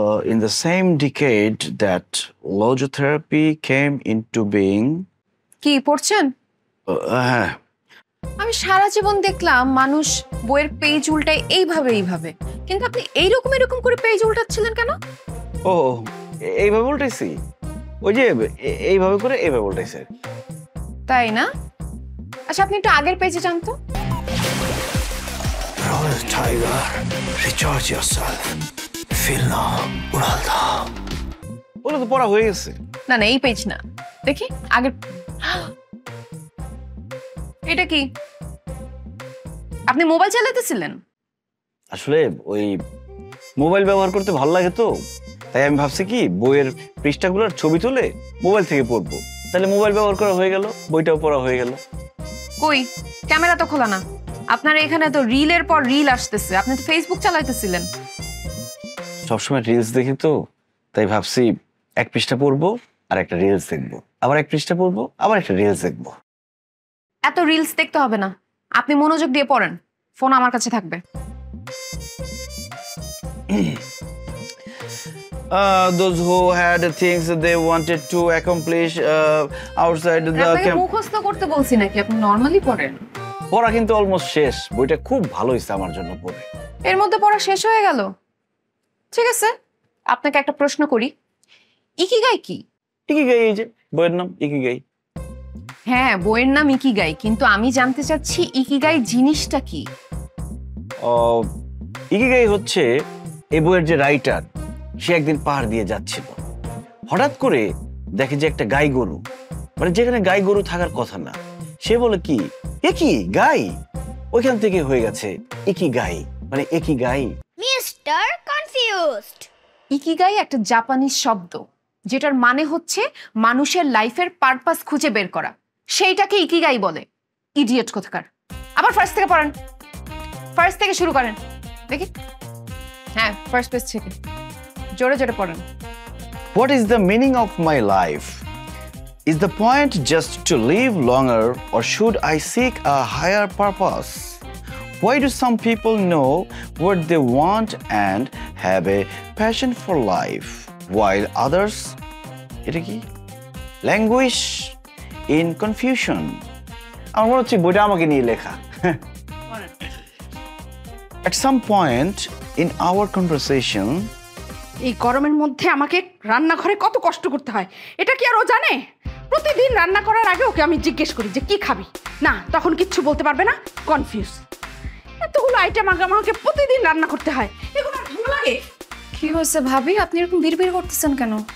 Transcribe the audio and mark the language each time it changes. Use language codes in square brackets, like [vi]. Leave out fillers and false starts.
[en] In the same decade that logotherapy came into being. [bn] কি পড়ছেন? হ্যাঁ, আমি সারা জীবন দেখলাম মানুষ বইয়ের পেজ উল্টায় এইভাবে এইভাবে, কিন্তু আপনি এইরকম এরকম করে পেজ উল্টাচ্ছিলেন কেন? ও এইভাবে উল্টাইছি, ওই যে এইভাবে করে এইভাবে উল্টাইছে। তাই না? আচ্ছা আপনি একটু আগের পেজে যান তো। [en] Royal Tiger, recharge yourself. Feel now, [bn] উড়াল দাও। ওটা তো পড়া হয়ে গেছে। না না, এই পেজ না, দেখি আগের। এটা কি? আপনি মোবাইল চালাতেছিলেন? আসলে ওই মোবাইল ব্যবহার করতে ভালো লাগে তো, তাই আমি ভাবছি কি বইয়ের পৃষ্ঠাগুলোর ছবি তুলে মোবাইল থেকে পড়বো। তাহলে মোবাইল ব্যবহার করা হয়ে গেল, বইটাও পড়া হয়ে গেল। কই ক্যামেরা তো খোলা না, আপনার এখানে তো রিলের পর রিল আসতেছে, আপনি তো ফেসবুক চালাইতেছিলেন। সবসময় রিলস দেখি তো, তাই ভাবছি এক পৃষ্ঠা পড়বো আর একটা রিলস দেখবো, আবার এক পৃষ্ঠা পড়বো আবার একটা রিলস দেখবো। এত রিলস দেখতে হবে না, আপনি মনোযোগ দিয়ে পড়েন, ফোন আমার কাছে থাকবে। [en] Those who had things they wanted to accomplish outside the [bn] আপনাকে মুখস্থ করতে বলছি নাকি, আপনি নরমালি পড়েন। পড়া কিন্তু অলমোস্ট শেষ, বইটা খুব ভালো হয়েছে আমার জন্য পড়ে। এর মধ্যে পড়া শেষ হয়ে গেল? ঠিক আছে, আপনাকে একটা প্রশ্ন করি, ইকিগাই কি? ইকিগাই, এই যে বইয়ের নাম ইকিগাই। হ্যাঁ, বইয়ের নাম ইকিগাই, কিন্তু আমি জানতে চাচ্ছি ইকিগাই জিনিসটা কি? ইকিগাই হচ্ছে এই বইয়ের যে রাইটার, সে একদিন পাহাড় দিয়ে যাচ্ছিল, হঠাৎ করে দেখে যে একটা গাই গরু, মানে যেখানে গাই গরু থাকার কথা না, সে বলে কি একই গাই, ওইখান থেকে হয়ে গেছে ইকিগাই, মানে একই গাই। Mister confused. ইকিগাই একটা জাপানিজ শব্দ, যেটার মানে হচ্ছে মানুষের লাইফের পারপাস খুঁজে বের করা, সেইটাকে ইকিগাই বলে। ইডিয়েট কোথাকার। আবার ফার্স্ট থেকে পড়েন, ফার্স্ট থেকে শুরু করেন দেখি। হ্যাঁ, ফার্স্ট পেজ থেকে জোরে জোরে পড়েন। [en] What is the meaning of my life? Is the point just to live longer, or should I seek a higher purpose? Why do some people know what they want and have a passion for life, while others languish in confusion? [bn] আমার মনে হচ্ছে বইটা আমাকে নিয়ে লেখা। [en] At some point in our conversation, [bn] এই গরমের মধ্যে আমাকে রান্নাঘরে কত কষ্ট করতে হয়, এটা কি আর ও জানে? প্রতিদিন রান্না করার আগে ওকে আমি জিজ্ঞেস করি যে কি খাবি, না তখন কিচ্ছু বলতে পারবে না, কনফিউজ। এতগুলো আইটেম আগে আমাকে প্রতিদিন রান্না করতে হয়, এগুলো আর ভালো লাগে? কি হয়েছে ভাবি, আপনি এরকম বিড়বিড় করতেছেন কেন?